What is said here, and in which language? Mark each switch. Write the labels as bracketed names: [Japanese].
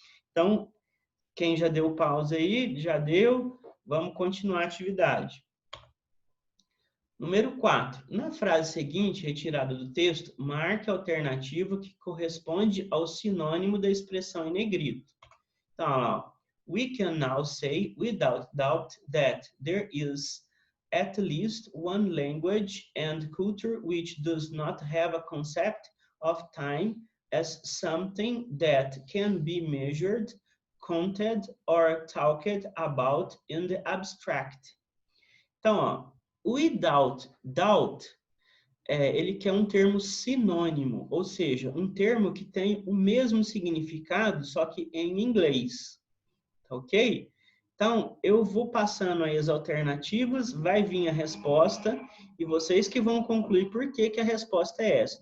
[Portuguese] Então, quem já deu pausa aí, já deu. Vamos continuar a atividade. Número 4. Na frase seguinte, retirada do texto, marque a alternativa que corresponde ao sinônimo da expressão em negrito. Então, ó, [English] we can now say without doubt that there is at least one language and culture which does not have a concept of time as something that can be measured, counted, or talked about in the abstract. [Portuguese] Então, ó, [English] without doubt, [Portuguese] ele quer um termo sinônimo, ou seja, um termo que tem o mesmo significado, só que em inglês. Ok? Então, eu vou passando aí as alternativas, vai vir a resposta, e vocês que vão concluir por que a resposta é essa.